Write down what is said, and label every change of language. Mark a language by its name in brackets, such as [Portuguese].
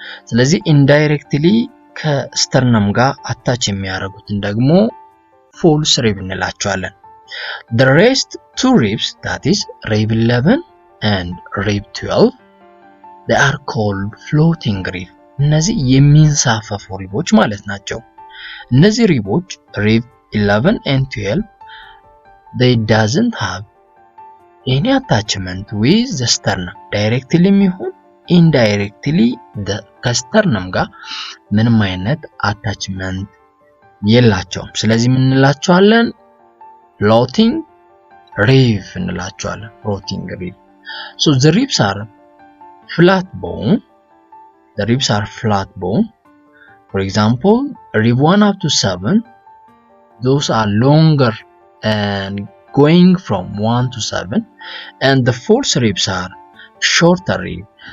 [Amharic] ስለዚህ indirectly ከስተርነም ጋር አታች የሚያደርጉትን ደግሞ false rib እንላቸዋለን። [English] The rest two ribs, that is rib 11 and rib 12, they are called floating rib. [Amharic] እነዚህ የሚንሳፈፉ ሪቦች ማለት ናቸው። እነዚህ ሪቦች ሪብ 11 and 12 [English] they doesn't have any attachment with the sternum directly [Amharic] ይሁን indirectly ከስተርነም ጋር ምንም አይነት attachment የላቸውም። ስለዚህ ምን እንላቸዋለን? floating rib እንላቸዋለን። floating rib. [English] So the ribs are flat bone. The ribs are flat bone. For example, rib 1 up to 7, those are longer and going from 1 to 7, and the fourth ribs are shorter rib.